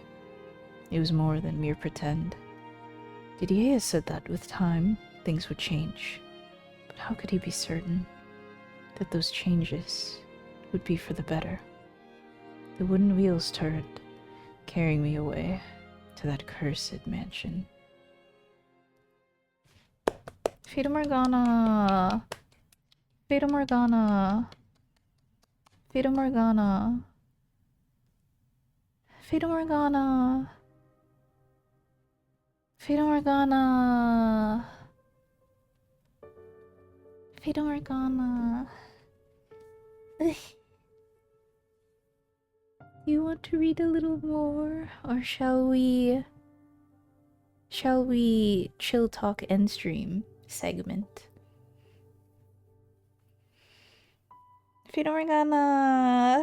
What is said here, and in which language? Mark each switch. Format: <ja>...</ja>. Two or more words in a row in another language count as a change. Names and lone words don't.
<en>It was more than mere pretend. Didier said that with time, things would change. But how could he be certain that those changes would be for the better? The wooden wheels turned, carrying me away to that cursed mansion. Fata Morgana! Fata Morgana! Fata Morgana! Fata Morgana! Fata Morgana! Fata Morgana! Ugh. You want to read a little more, or shall we chill talk end stream segment? Fata Morgana!</en>